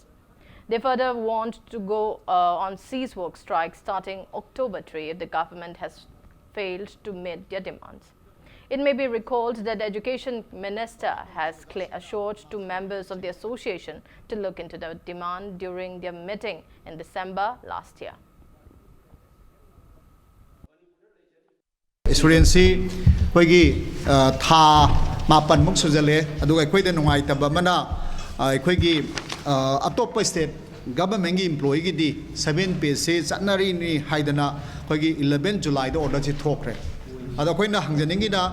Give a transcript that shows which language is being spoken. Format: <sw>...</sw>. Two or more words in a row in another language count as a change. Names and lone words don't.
<en>They further warned to go on cease work strike starting October 3 if the government has failed to meet their demands. It may be recalled that the Education Minister has assured to members of the association to look into the demand during their meeting in December last year.</en> <mni>Experience hoigi tha mapan muk sujale adu ekoi de nungai taba mana ekoi atop</mni> <en>state government employee</en> <mni>gi di 7 pay se chanari ni haidana hoigi 11 July da order chi thokre ado koina hangjaningi da</mni>